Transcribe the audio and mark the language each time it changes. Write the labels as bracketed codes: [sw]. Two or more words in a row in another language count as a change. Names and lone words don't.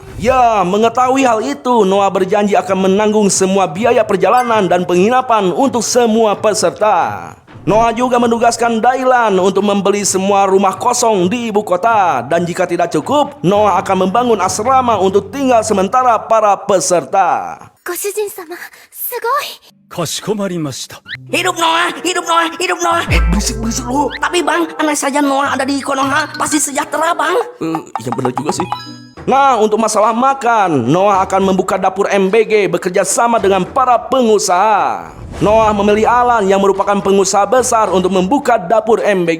[id] Ya, mengetahui hal itu, Noah berjanji akan menanggung semua biaya perjalanan dan penginapan untuk semua peserta. Noah juga menugaskan Dylan untuk membeli semua rumah kosong di ibu kota. Dan jika tidak cukup, Noah akan membangun asrama untuk tinggal sementara para peserta. [ja] ご主人様、すごい。かしこまりました。 [id] Hidup Noah, hidup Noah, hidup Noah. Berisik lu. Tapi bang, andai saja Noah ada di Konoha, pasti sejahtera bang. Yang benar juga sih. Nah, untuk masalah makan, Noah akan membuka dapur MBG bekerja sama dengan para pengusaha. Noah memilih Alan yang merupakan pengusaha besar untuk membuka dapur MBG.